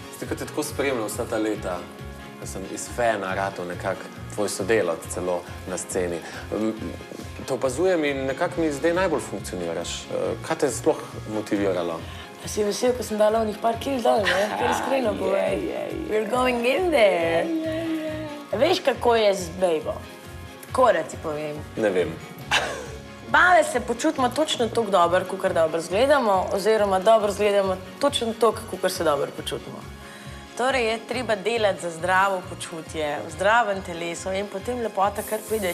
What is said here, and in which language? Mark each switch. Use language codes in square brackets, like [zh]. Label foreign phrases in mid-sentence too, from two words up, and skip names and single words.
[sl] ko te tako spremljam vsa ta leta, ko sem iz fana ratov nekako tvoj sodelavec celo na sceni, te opazujem in nekako mi zdaj najbolj funkcioniraš. Kaj te je sploh motiviralo? Pa si vesel, ko sem dala onih par kil dol, ne? Ker iskreno povej. [en] We're going in there. [sl] Veš, kako je z bejbo? Tako da ti povem. Ne vem. Babe se počutimo točno toliko dobro, kakor dobro izgledamo, oziroma dobro izgledamo točno toliko, kakor se dobro počutimo. Torej je treba delati za zdravo počutje, v zdravem telesu in potem lepota kar pride.